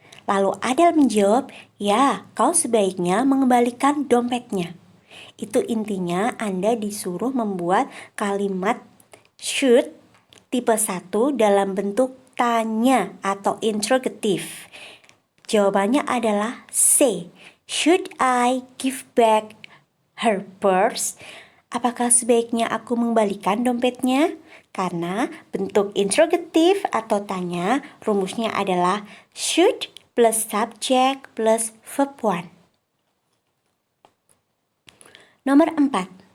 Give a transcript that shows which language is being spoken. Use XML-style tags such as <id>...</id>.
<id>Lalu Adele menjawab, ya, kau sebaiknya mengembalikan dompetnya. Itu intinya Anda disuruh membuat kalimat should tipe 1 dalam bentuk tanya atau interrogative. Jawabannya adalah C.</id> <en>Should I give back her purse?</en> <id>Apakah sebaiknya aku mengembalikan dompetnya? Karena bentuk interrogative atau tanya, rumusnya adalah should plus subject plus verb 1. Nomor 4.</id>